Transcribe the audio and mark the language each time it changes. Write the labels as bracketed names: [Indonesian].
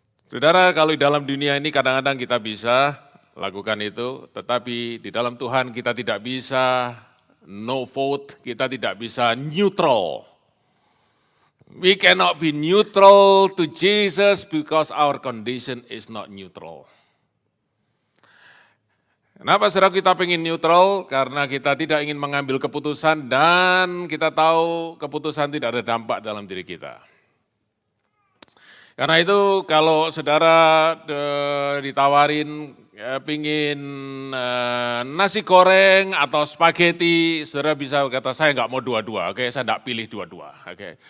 [Indonesian] Saudara, kalau di dalam dunia ini kadang-kadang kita bisa lakukan itu, tetapi di dalam Tuhan kita tidak bisa no vote, kita tidak bisa neutral. [English] We cannot be neutral to Jesus because our condition is not neutral. [Indonesian] Kenapa saudara kita pengen neutral? Karena kita tidak ingin mengambil keputusan dan kita tahu keputusan tidak ada dampak dalam diri kita. Karena itu kalau saudara ditawarin pingin nasi goreng atau spaghetti, saudara bisa berkata saya nggak mau dua-dua, oke, saya nggak pilih dua-dua, oke.